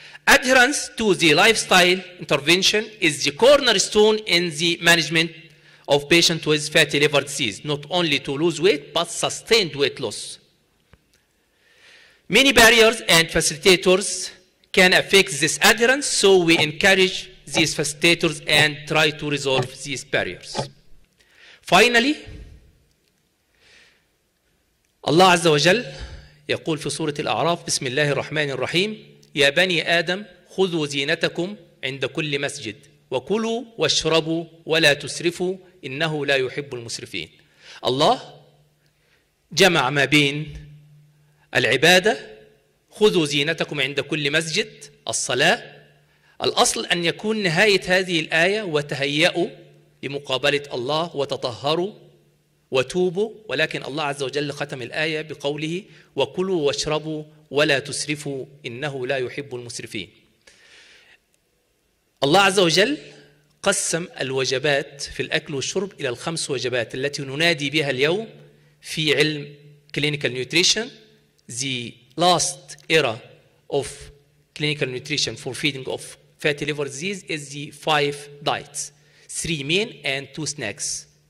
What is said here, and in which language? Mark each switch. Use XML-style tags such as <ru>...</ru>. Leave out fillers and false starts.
<en>Adherence to the lifestyle intervention is the cornerstone in the management of patients with fatty liver disease, not only to lose weight, but sustained weight loss. Many barriers and facilitators can affect this adherence, so we encourage these facilitators and try to resolve these barriers. Finally,</en> <ar>الله عز وجل يقول في سورة الأعراف بسم الله الرحمن الرحيم يا بني آدم خذوا زينتكم عند كل مسجد وكلوا واشربوا ولا تسرفوا إنه لا يحب المسرفين. الله جمع ما بين العبادة خذوا زينتكم عند كل مسجد الصلاة. الأصل أن يكون نهاية هذه الآية وتهيئوا لمقابلة الله وتطهروا وتوبوا، ولكن الله عز وجل ختم الآية بقوله وكلوا واشربوا ولا تسرفوا إنه لا يحب المسرفين. الله عز وجل قسم الوجبات في الأكل والشرب إلى ال5 وجبات التي ننادي بها اليوم في علم clinical nutrition.</ar> <en>The last era of clinical nutrition for feeding of fatty liver disease is the 5 diets, 3 main and 2 snacks.</en>